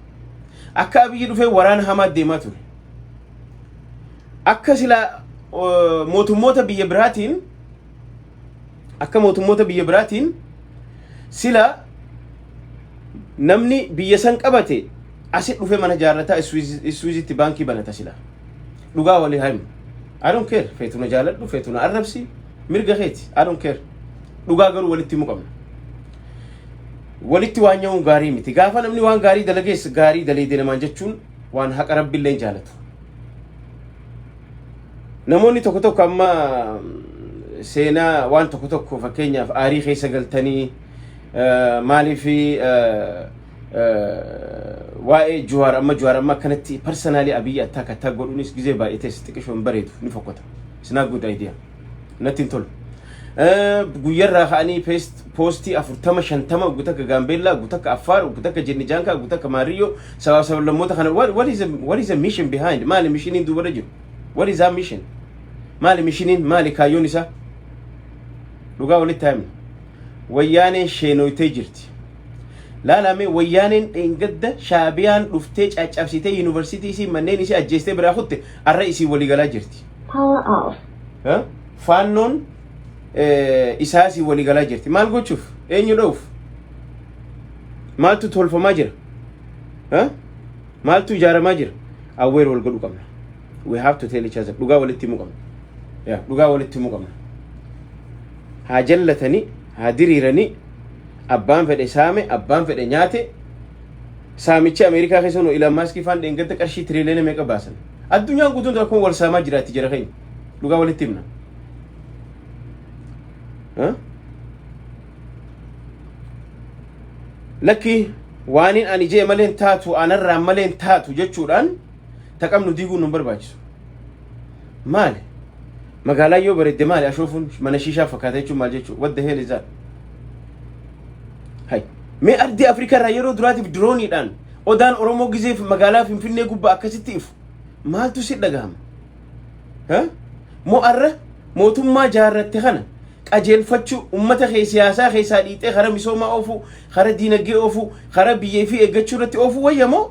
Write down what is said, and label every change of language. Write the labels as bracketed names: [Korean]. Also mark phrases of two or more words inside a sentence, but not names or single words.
[Oromo] Akka Abiyyi dhufee waraana hamaa deemaa ture. Akka sila mootummoota biyya biraatiin sila namni biyya san qabate asit dhufe mana jaarrataa Swiizitti baankii banata sila. Dhugaa walii haimu. [English] I don't care. [Oromo] Feetuna jaaladhu, feetuna arrabsi, mirga keeti. [English] I don't care. [Oromo] Dhugaa garuu walitti himuu qabna. Walitti waan nyaa'uun gaarii miti. Gaafa namni waan gaarii dalagees gaarii daleedee namaan jechuun waan haqa rabbiillee hin jaalatu. Namoonni tokko tokko amma seenaa waan tokko tokko fakkeenyaaf aarii keessa galtanii maaliif waa'ee Jawaar amma kanatti personally Abiyyi attack godhuunis gizee baay'ees xiqqishoon bareedu ni fokkota. [English] It's not good idea. [Oromo] Nothing tol. Guyyarraa ka'anii poostii 40-50 guutakka Gaambeellaa, guutakka Affaar, guutakka Jennijaankaa, guutakka Maariyyoo sababa lammoota kana [English] what is the mission behind? [Oromo] Maali mishiniin duuba jiru? [English] What is that mission? [Oromo] Maali mishiniin maali kaayyoon isaa? Dhugaa walitti himna. Wayyaaneen sheenoytee jirti. Laalame wayyaaneen dhengadda shaabiyaan dhuftee caccabsitee yuunivarsiitii isii manneen isii ajjeestee biraa kutte arra isii waliigalaa jirti. [English] Power off. [Oromo] Faannoon isaa isii waliigalaa jirti. Maal gochuuf? Eenyu dha'uuf? Maaltu tolfamaa jira? Maaltu ijaaramaa jira? Awweer wal godhuu qabna. [English] We have to tell each other. [Oromo] Dhugaa walitti himuu qabna. Dhugaa walitti himuu qabna. Haa jallatanii, haa diriiranii, abbaan fedhe saame, abbaan fedhe nyaate, saamichi Ameerikaa keessa nu Elon Musk faan dheengadda qarshii tiriiliyoona meeqa baasan. Addunyaan guutuun rakkoon wal saamaa jiraatti jara keenya. Dhugaa walitti himna. Lakki waaniin ani jee maleen taatu, anarraa maleen taatu jechuudhaan taqamnu diiguun nun barbaachisu. Maali? Magaalaa yoo bareedde maali ashoofuun mana shiishaa fakkaata jechuun maal jechuudha? [English] What the hell is that? Hai. [Oromo] Mee ardii Afrikaa irraa yeroo duraatiif dirooniidhaan odaan Oromoo gizeef magaalaa Finfinnee gubbaa akkasitti ifu maaltu si dhagahama? Moo arra mootummaa jaarratte kana qajeelfachuu ummata siyaasaa keessaa dhiixee kara misoomaa oofu, kara diinagdee oofu, kara biyyee fi eeggachuu irratti oofu wayyamoo?